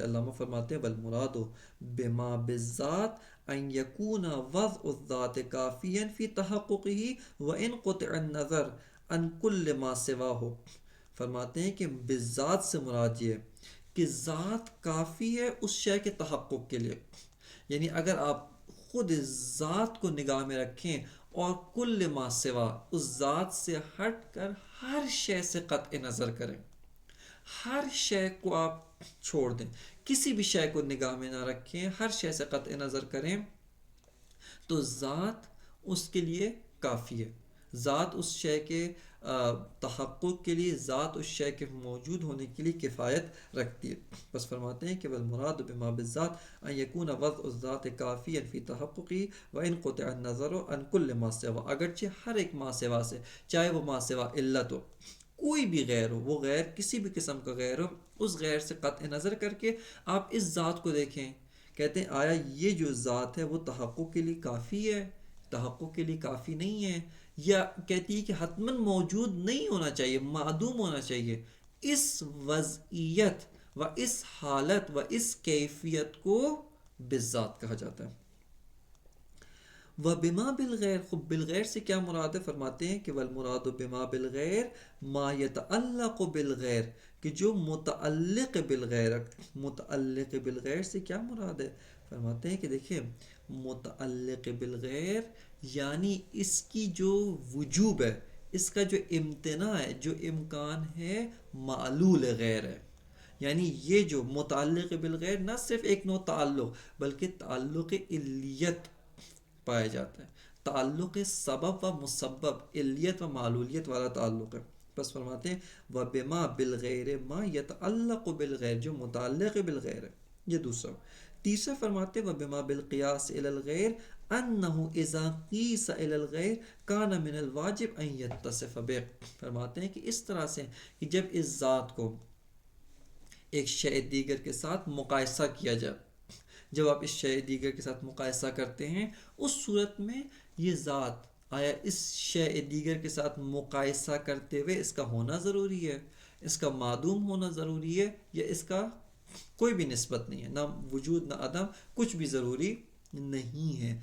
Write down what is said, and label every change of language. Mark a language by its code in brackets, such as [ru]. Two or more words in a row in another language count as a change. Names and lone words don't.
[ur] علامہ فرماتے ہیں [ar] والمراد بما بالذات ان یکون وضع الذات کافیا فی تحققہ وان قطع النظر عن کل ما سواہ. [ur] فرماتے ہیں کہ بالذات سے مراد یہ کہ ذات کافی ہے اس شے کے تحقق کے لیے، یعنی اگر آپ خود ذات کو نگاہ میں رکھیں اور [ar] کل ما سوا [ur] اس ذات سے ہٹ کر ہر شے سے قطع نظر کریں، ہر شے کو آپ چھوڑ دیں، کسی بھی شے کو نگاہ میں نہ رکھیں، ہر شے سے قطع نظر کریں، تو ذات اس کے لیے کافی ہے. ذات اس شے کے تحقق کے لیے، ذات اس شے کے موجود ہونے کے لیے کفایت رکھتی ہے. بس فرماتے ہیں کہ [ar] والمراد بما بالذات ان یکون وضع الذات کافیا فی تحققہ وان قطع النظر عن کل ما سوا. [ur] اگرچہ ہر ایک ما سوا سے، چاہے وہ ما سوا علت ہو، کوئی بھی غیر ہو، وہ غیر کسی بھی قسم کا غیر ہو، اس غیر سے قطع نظر کر کے آپ اس ذات کو دیکھیں کہتے ہیں آیا یہ جو ذات ہے وہ تحقق کے لیے کافی ہے، تحقق کے لیے کافی نہیں ہے، یا کہتی ہے کہ حتماً موجود نہیں ہونا چاہیے، معدوم ہونا چاہیے. اس وضعیت و اس حالت و اس کیفیت کو بالذات کہا جاتا ہے. [ar] و بما بالغیر، [ur] خب بالغیر سے کیا مراد ہے؟ فرماتے ہیں کہ [ar] والمراد بما بالغیر ما یتعلق بالغیر، [ur] کہ جو متعلق بالغیر. متعلق بالغیر سے کیا مراد ہے؟ فرماتے ہیں کہ دیکھیں متعلق بالغیر یعنی اس کی جو وجوب ہے، اس کا جو امتناع ہے، جو امکان ہے، معلول غیر ہے. یعنی یہ جو متعلق بالغیر نہ صرف ایک نوع تعلق بلکہ تعلق علیت پایا جاتا ہے، تعلق سبب و مسبب، علیت و معلولیت والا تعلق ہے. بس فرماتے ہیں [ar] و بما بالغیر ما یتعلق بالغیر، [ur] جو متعلق بالغیر ہے. یہ دوسرا. تیسرا فرماتے [ar] و بما بالقیاس الی الغیر انه اذا قیس الی الغیر کان من الواجب ان یتصف به. [ur] فرماتے ہیں کہ اس طرح سے کہ جب اس ذات کو ایک شے دیگر کے ساتھ مقایسہ کیا جائے، جب آپ اس شے دیگر کے ساتھ مقایسہ کرتے ہیں اس صورت میں یہ ذات آیا اس شے دیگر کے ساتھ مقایسہ کرتے ہوئے اس کا ہونا ضروری ہے، اس کا معدوم ہونا ضروری ہے، یا اس کا کوئی بھی نسبت نہیں ہے، نہ وجود نہ عدم، کچھ بھی ضروری نہیں ہے.